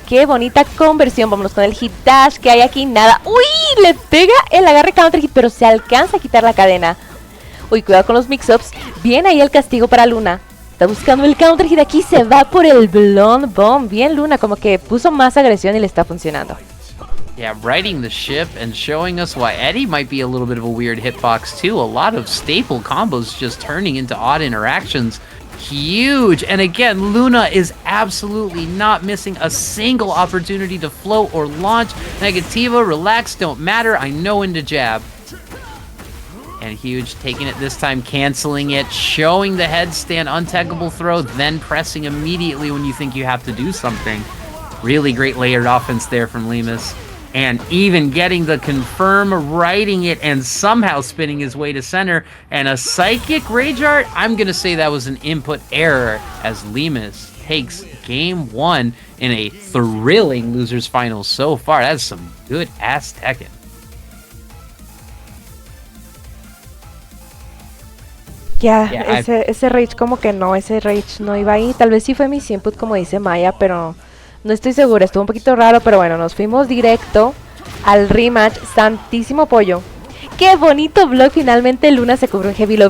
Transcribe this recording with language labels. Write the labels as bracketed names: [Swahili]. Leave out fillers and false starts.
[Spanish] Qué bonita conversión, vámonos con el hit dash que hay aquí, nada. Uy, le pega el agarre counter hit, pero se alcanza a quitar la cadena. Uy, cuidado con los mix-ups. Bien ahí el castigo para Luna. Está buscando el counter hit aquí. Se va por el blonde bomb. Bien Luna, como que puso más agresión y le está funcionando. [English] Yeah, righting the ship and showing us why Eddie might be a little bit of a weird hitbox too. A lot of staple combos just turning into odd interactions. Huge. And again, Luna is absolutely not missing a single opportunity to float or launch. Negativa, relax, don't matter. I know into jab. And Huge taking it this time, canceling it, showing the headstand, untaggable throw, then pressing immediately when you think you have to do something. Really great layered offense there from Lemus. And even getting the confirm, riding it, and somehow spinning his way to center. And a Psychic Rage Art, I'm going to say that was an input error as Lemus takes game 1 in a thrilling losers finals so far. That's some good ass Tekken. [Spanish] Ya, ese rage como que no, ese rage no iba ahí. Tal vez sí fue mi input como dice Maya, pero no estoy segura. Estuvo un poquito raro, pero bueno, nos fuimos directo al rematch. Santísimo pollo. Qué bonito block. Finalmente Luna se cubre un heavy low.